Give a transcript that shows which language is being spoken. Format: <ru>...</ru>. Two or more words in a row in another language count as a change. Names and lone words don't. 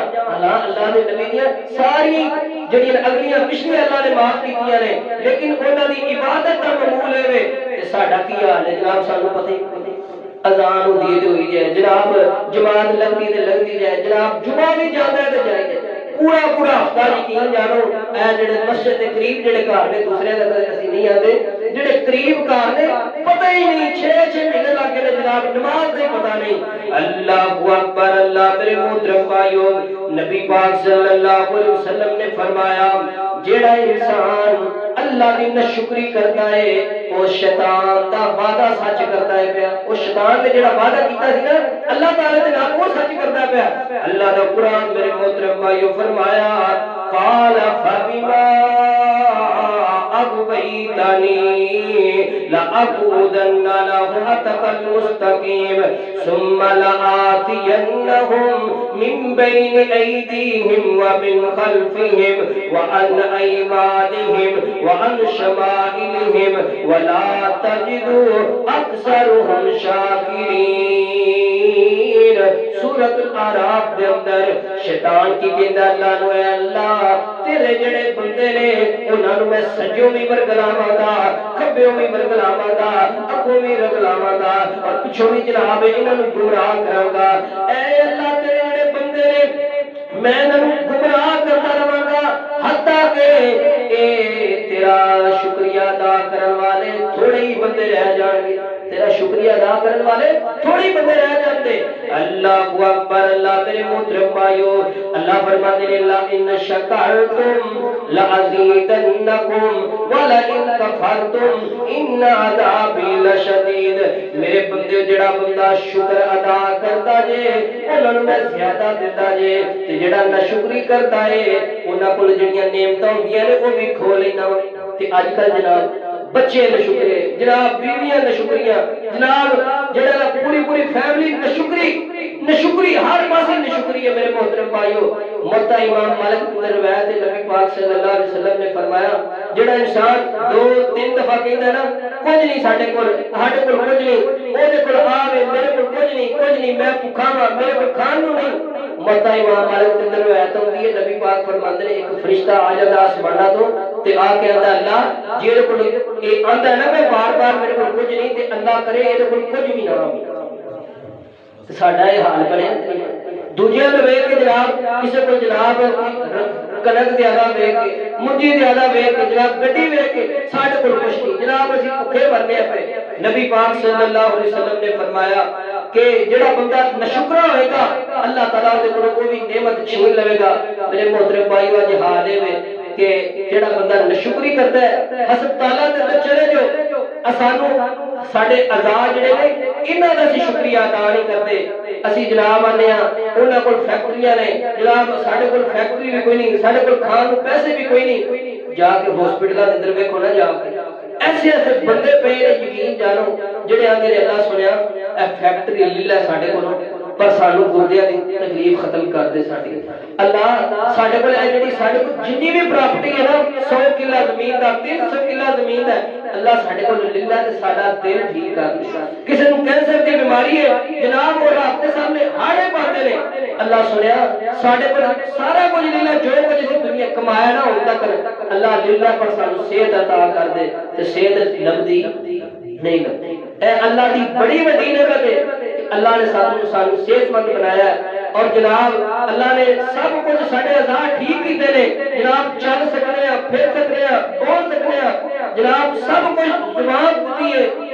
<pa>جاواں اللہ دے نبی دی ساری جڑیاں اگلیاں پچھلیاں اللہ نے معاف کیتیاں نے لیکن انہاں دی عبادت دا معمول ہے تے ساڈا کی حال ہے جناب سانو پتہ ہی نہیں اذان ہوندی تے ہوئی جائے جناب جماعت لگدی جائے جناب جمعہ بھی جاندا ہے تے جائے پورا پورا ہفتہ یقین جانو اے جڑے مسجد دے قریب جڑے گھر نے دوسرے دے اسی نہیں آندے جڑے قریب گھر نے پتہ ہی نہیں 6 مہینے لگ گئے جناب نماز دا پتہ نہیں</pa> <ar>اللہ اکبر</ar> <pa>اللہ میرے محترم بھائیو نبی پاک</pa> <ar>صلی اللہ علیہ وسلم</ar> <pa>نے فرمایا جڑا انسان اللہ دی ناشکری کرتا ہے وہ شیطان دا وعدہ سچ کرتا ہے پیا وہ شیطان نے جڑا وعدہ کیتا سی نا اللہ تعالی دے نال وہ سچ کرتا پیا اللہ دا قرآن میرے محترم بھائیو فرمایا</pa> <ar>قال فبما اغويتني لأقعدن صراطك المستقيم ثم لآتينهم من بين أيديهم ومن خلفهم وعن أيمانهم وعن شمائلهم ولا تجد أكثرهم شاكرين</ar> <pa>سورۃ الاعراف دے اندر شیطان کی کہندا اللہ نو اے اللہ تیرے جڑے بندے نے انہاں نو میں سجوں بھی ورگلاواں دا کھبیوں بھی ورگلاواں دا اگوں بھی ورگلاواں دا اور پچھوں بھی جناب انہاں نو گمراہ کراں گا اے اللہ تیرے جڑے بندے نے میں انہاں نو گمراہ کرتا رہاں گا حتیٰ کہ اے تیرا شکریہ ادا کرن والے تھوڑے ہی بندے رہ جان گے تیرا شکریہ ادا کرنے والے تھوڑی بندے رہ جاتے</pa> <ar>اللہ اکبر</ar> <pa>اللہ میرے محترم بھائیو اللہ فرماتے ہیں</pa> <ar>لا ان شکرتم لازیدنکم ولئن کفرتم ان عذابی لشدید</ar> <pa>میرے بندے جڑا بندہ شکر ادا کرتا جے انہاں نوں میں زیادہ دیتا جے تے جڑا ناشکری کرتا ہے انہاں کول جڑیاں نعمتاں ہوندیاں نے وہ بھی کھو لینا تے اج کل جناب بچے نشکرے جناب بیویاں نشکریاں جناب جڑا پوری فیملی نشکری ہر پاسے نشکری ہے میرے محترم بھائیو موطا امام مالک کی روایت ہے نبی پاک</pa> <ar>صلی اللہ علیہ وسلم</ar> <pa>نے فرمایا جڑا انسان 2-3 دفعہ کہندا ہے نا کچھ نہیں ساڈے کول کچھ نہیں او دے کول آوے میرے کول کچھ نہیں میں بھوکا ہاں میرے کول کھان نوں نہیں موطا امام مالک کی روایت ہوندی ہے نبی پاک فرماندے نے ایک فرشتہ آ جاتا آسماناں تو تے آ کے آندا اللہ جیڑے کول اے آندا ہے نا میں بار میرے کول کچھ نہیں تے اللہ کرے اے دے کول کچھ بھی نہ ہوے تے ساڈا اے حال بنے دوجے نوں ویکھ کے جناب کسے کول جناب کنک زیادہ ویکھ کے منجی زیادہ ویکھ کے جناب گڈی ویکھ کے ساڈے کول کچھ نہیں جناب اسی بھوکے مرنے پے نبی پاک</pa> <ar>صلی اللہ علیہ وسلم</ar> <pa>نے فرمایا کہ جڑا بندہ ناشکرا ہوئے گا اللہ تعالیٰ دے کولوں کوئی نعمت چھین لے گا میرے محترم بھائیو اج حال ہے کہ جڑا بندہ ناشکری کرتا ہے ہسپتالاں دے اندر چلے جو اسانو ساڈے اعضاء جڑے نے انہاں دا اسی شکریہ ادا نہیں کرتے اسی جناب آنے ہاں انہاں کول فیکٹریاں نے جناب ساڈے کول فیکٹری بھی کوئی نہیں ساڈے کول کھان نوں پیسے بھی کوئی نہیں جا کے ہاسپٹلاں دے اندر ویکھو نا جا کے ایسے بندے پے نے یقین جانو جڑے آندے نے اللہ سنیا اے فیکٹری لے لے ساڈے کولوں پر سانو گردیاں دی تکلیف ختم کر دے ساڈی اللہ ساڈے کول اے جڑی ساڈے کول جنی بھی پراپرٹی ہے نا 100 کلا زمین دا 300 کلا زمین ہے اللہ ساڈے کول لے لے تے ساڈا دل ٹھیک کر دے کسے نوں کینسر دی بیماری ہے جناب وہ رب دے سامنے ہاڑے پاندے نے اللہ سنیا ساڈے کول سارا کچھ لے لے جو کچھ اس دنیا کمایا نا ہن تک اللہ لے لے پر سانو صحت عطا کر دے تے صحت لبدی نہیں لبدی اے اللہ دی بڑی وڈی نعمت ہے اللہ نے سانو صحت مند بنایا ہے اور جناب اللہ نے سب کچھ ساڈے اعضاء ٹھیک کیتے نے جناب چل سکنے ہیں پھر سکنے ہیں بول سکنے ہیں جناب سب کچھ زبان دی ہے</pa>